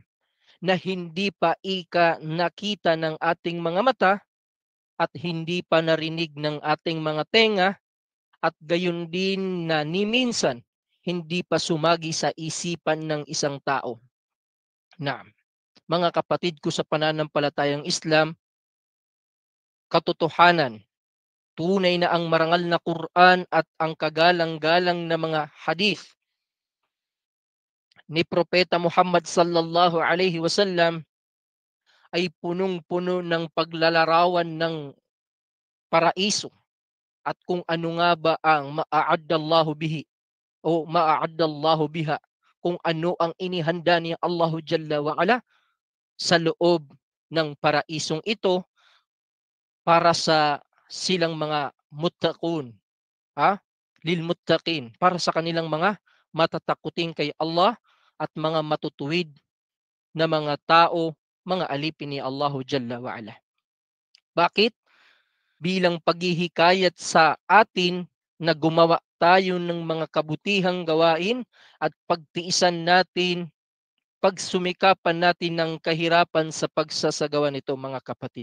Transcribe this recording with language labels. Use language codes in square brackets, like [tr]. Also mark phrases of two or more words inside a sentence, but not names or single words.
[tl] Na hindi pa nakita ng ating mga mata at hindi pa narinig ng ating mga tenga at gayon din na ni minsan hindi pa sumagi sa isipan ng isang tao. Naam. Mga kapatid ko sa pananampalatayang Islam, katotohanan, tunay na ang marangal na Quran at ang kagalang-galang na mga hadith ni Propeta Muhammad [ar] صلى الله عليه وسلم [tl] ay punong-puno ng paglalarawan ng paraiso at kung ano nga ba ang [ar] ما أعد الله به [tl] o [ar] ما أعد الله بها, [tl] kung ano ang inihanda ni [ar] الله جل وعلا [tl] sa loob ng paraisong ito para sa silang mga muttaqun, [ar] للمتقين, [tl] para sa kanilang mga matatakutin kay Allah at mga matutuwid na mga tao, mga alipin ni [ar] الله جل وعلا. [tl] Bakit? Bilang paghihikayat sa atin na gumawa tayo ng mga kabutihang gawain at pagtiisan natin, pagsumikapan natin ng kahirapan sa pagsasagawa nito mga kapatid.